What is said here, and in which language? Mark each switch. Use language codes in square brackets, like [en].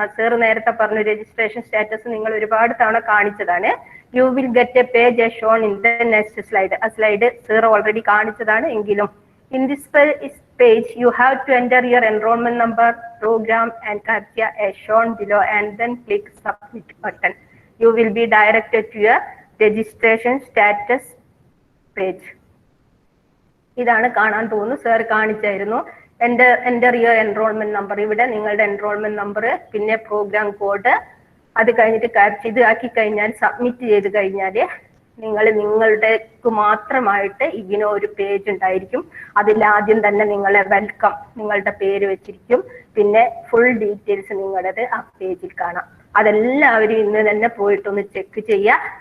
[ml] Sir നേരത്തെ പറഞ്ഞു registration status നിങ്ങൾ ഒരുപാട് തവണ കാണിച്ചതാണ്. [en] You will get a page as shown in the next slide. [ml] ആ സ്ലൈഡ് സാർ ഓൾറെഡി കാണിച്ചതാണ്. എങ്കിലും [en] in this page you have to enter your enrollment number, program and CAPTCHA as shown below and then click submit button. You will be directed to your registration status page. [ml] ഇതാണ് കാണാൻ തോന്നുന്നു. Sir കാണിച്ചായിരുന്നു. [en] enter your enrollment number. [ml] ഇവിടെ നിങ്ങളുടെ enrolment number, പിന്നെ programme code, അത് കഴിഞ്ഞിട്ട് captcha ഇത് ആക്കി കഴിഞ്ഞാൽ സബ്മിറ്റ് ചെയ്ത് കഴിഞ്ഞാൽ നിങ്ങളുടെക്ക് മാത്രമായിട്ട് ഇഗ്നോ ഒരു പേജ് ഉണ്ടായിരിക്കും. അതിൽ ആദ്യം തന്നെ നിങ്ങളെ വെൽക്കം, നിങ്ങളുടെ പേര് വെച്ചിരിക്കും. പിന്നെ ഫുൾ ഡീറ്റെയിൽസ് നിങ്ങളുടേത് ആ പേജിൽ കാണാം. അതെല്ലാവരും ഇന്ന് തന്നെ പോയിട്ടൊന്ന് ചെക്ക് ചെയ്യുക.